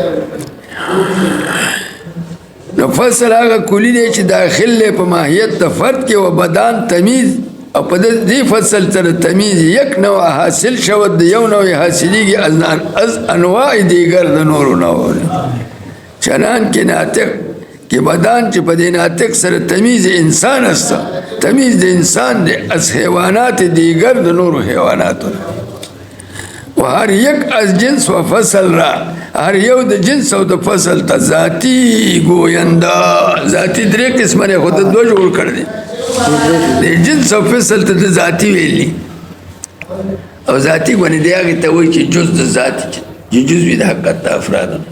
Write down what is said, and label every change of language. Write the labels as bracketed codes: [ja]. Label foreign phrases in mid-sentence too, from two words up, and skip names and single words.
[ps] نو فصل هغه کلی دی چې داخل دی په ماهیت د فرد کې [fa] و بدان تمیز [ps] او په دې فصل سره تمیز [fa] یک نوع حاصل شود [ps] د یو نوع حاصلیږي [fa] از انواع دیگر [ps] د نورو نوعونه چنان کې ناطق کې بدان چې په دې ناطق سره تمیز [fa] انسان است [ps] تمیز د انسان دی [fa] از حیوانات دیگر [ps] د نورو حیواناتو [fa] و هر یک از جنس و فصل را [ps] هر یو د جنس او د فصل ته [fa] ذاتی گوینده [ps] ذاتی درې قسمه نه خود دوه جوړ کړ دي د جنس او فصل ته د ذاتی ویلي او ذاتی غونې دی هغه ته وایي چې جز د ذاتی چې جز وي د حقیقت افراد